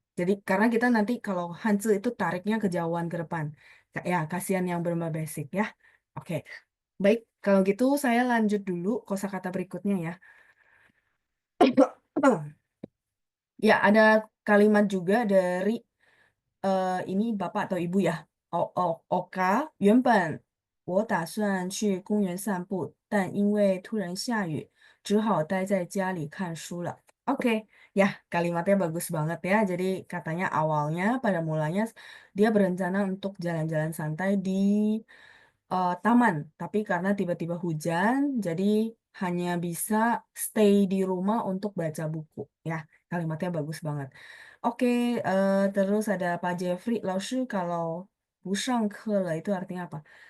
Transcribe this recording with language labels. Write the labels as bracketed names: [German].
[Indonesian] Jadi karena kita nanti kalau Hanzi itu tariknya kejauhan ke depan. Ya, kasihan yang beberapa basic ya. Oke, baik. Kalau gitu saya lanjut dulu kosakata berikutnya ya. Ya, ada kalimat juga dari ini Bapak atau Ibu ya. [Chinese] Oka, 原本我打算去公园散步，但因为突然下雨，只好待在家里看书了。 [Indonesian] Oke, ya kalimatnya bagus banget ya. Jadi katanya awalnya pada mulanya dia berencana untuk jalan-jalan santai di taman, tapi karena tiba-tiba hujan, jadi hanya bisa stay di rumah untuk baca buku. Ya, kalimatnya bagus banget. Oke, terus ada Pak Jeffrey, 老师 kalau 不上课了 itu artinya apa?